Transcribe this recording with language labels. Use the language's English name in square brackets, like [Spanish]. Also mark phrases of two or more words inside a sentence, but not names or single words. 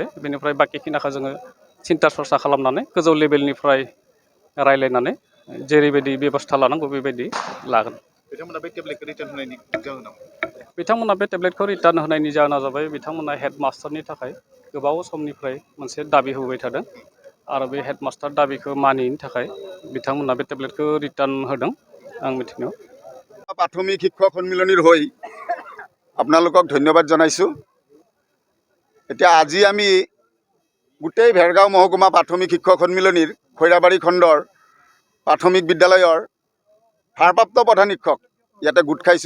[Bodo] बेनिफ्राय बाखिखिनिखौ जोङो सिन्था सरसा खालामनानै गोजौ लेभेलनिफ्राय रायलायनानै जेरैबायदि बेबस्था लानांगौ बेबायदि लागोन। बिथांमोना बे टेब्लेटखौ रिटार्न होनायनि जाहोनाव बिथांमोना बे टेब्लेटखौ रिटार्न होनायनि जाहोना जाबाय बिथांमोना हेडमास्टारनि थाखाय गोबाव समनिफ्राय मोनसे दाबि होबाय थादों आरो बे हेडमास्टार दाबिखौ मानियैनि थाखाय बिथांमोना बे टेब्लेटखौ रिटार्न होदों। आं मिथिनायाव [Assamese] প্ৰাথমিক শিক্ষক সন্মিলনীৰ হৈ আপোনালোকক ধন্যবাদ জনাইছোঁ। এতিয়া আজি আমি গোটেই ভেৰগাঁও মহকুমা প্ৰাথমিক শিক্ষক সন্মিলনীৰ খৈৰাবাৰী খণ্ডৰ প্ৰাথমিক বিদ্যালয়ৰ ভাৰপ্ৰাপ্ত প্ৰধান শিক্ষক ইয়াতে গোট খাইছোঁ।